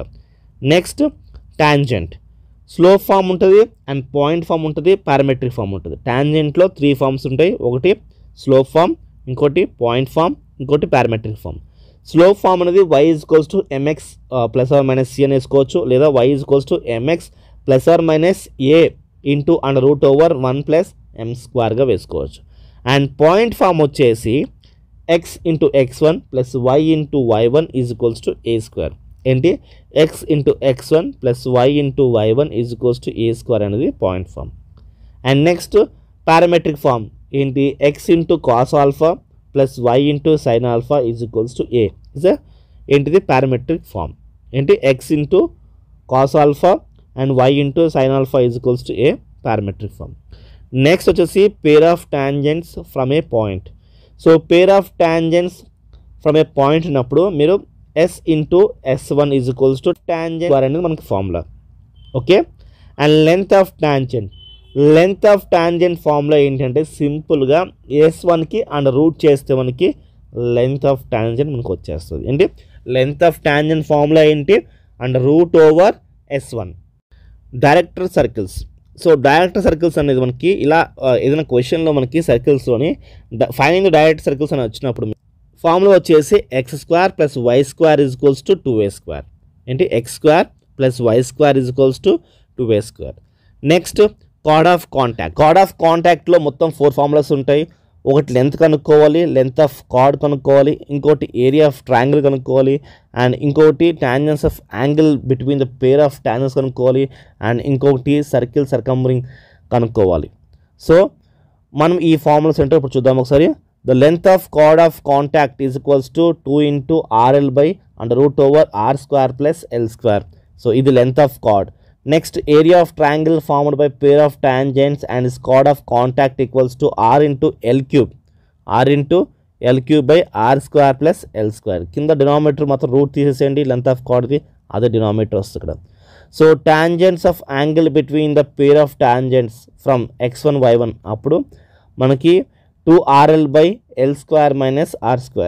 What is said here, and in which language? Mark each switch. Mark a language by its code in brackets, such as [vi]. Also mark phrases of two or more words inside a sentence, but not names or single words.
[en] Next tangent. slope form [te] ఉంటుంది [en] and point form [te] ఉంటుంది, [en] parametric form [te] ఉంటుంది. టాంజెంట్లో 3 ఫామ్స్ ఉంటాయి. ఒకటి [en] slope form, [te] ఇంకోటి [en] point form, [te] ఇంకోటి [en] parametric form. slope form [te] అనేది y = mx ± c అని వేసుకోవచ్చు, లేదా y = mx ± a × √1 + m² [en] and point form [te] వచ్చేసి x × x1 + y × y1 = a². ఏంటి, x × x1 + y × y1 = a² అనేది [en] point form. and next parametric form [te] ఏంటి, x × cos α + y × sin α = a. ఏంటిది [en] parametric form. [te] ఏంటి, x × cos α అండ్ y × sin α = a [en] parametric form. next వచ్చేసి pair of tangents from a point. So pair of tangents from a point [te] ఉన్నప్పుడు మీరు s × s1 = టాంజెంట్ అనేది మనకి ఫార్ములా. ఓకే, అండ్ [en] length of tangent formula [te] ఏంటంటే సింపుల్గా s1కి [en] and root [te] చేస్తే మనకి [en] length of tangent [te] మనకు వచ్చేస్తుంది. [en] ఏంటి, length of tangent formula ఏంటి, and √s1. Director circles. So director circles [te] అనేది మనకి ఇలా ఏదైనా క్వశ్చన్లో మనకి సర్కిల్స్లోని [en] finding direct circles [te] అని వచ్చినప్పుడు ఫార్ములా వచ్చేసి x² + y² = 2a². ఏంటి, x² + y² = 2a². [en] next chord of contact [te] మొత్తం 4 ఫార్ములాస్ ఉంటాయి. ఒకటి లెంత్ కనుక్కోవాలి, [en] length of chord [te] కనుక్కోవాలి, ఇంకోటి [en] area of triangle [te] కనుక్కోవాలి, అండ్ ఇంకొకటి [en] tangents of angle between the pair of tangents [te] కనుక్కోవాలి, అండ్ ఇంకొకటి [en] circle circumscribing [te] కనుక్కోవాలి. సో మనం ఈ ఫార్ములాస్ ఏంటో ఇప్పుడు చూద్దాం ఒకసారి. [en] The length of chord of contact = 2 × RL / √r² + l². So ఇది length of chord. Next area of triangle formed by pair of tangents and its chord of contact = r × l³ / r² + l². [te] కింద డినామినేటర్ మాత్రం రూట్ తీసేసేయండి, [en] length of chord [te] అదే డినామినేటర్ వస్తుంది ఇక్కడ. [en] So tangents of angle between the pair of tangents from x1 y1 [te] అప్పుడు మనకి [en] 2RL / l² - r².